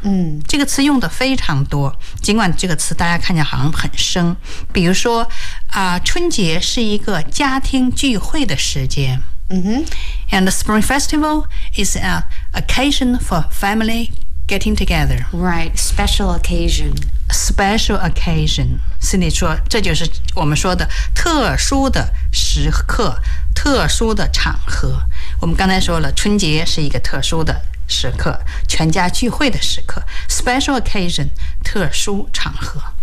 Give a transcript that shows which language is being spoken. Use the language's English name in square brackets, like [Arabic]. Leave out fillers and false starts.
[Chinese] 嗯、这个词用的非常多，尽管这个词大家看见好像很生，比如说啊，春节是一个家庭聚会的时间，嗯哼， [English] and the spring festival is an occasion for familygetting together. Right, special occasion. Special occasion. [Chinese] Cindy 说这就是我们说的特殊的时刻，特殊的场合。我们刚才说了春节是一个特殊的时刻，全家聚会的时刻 ， [English] special occasion， [Chinese] 特殊场合。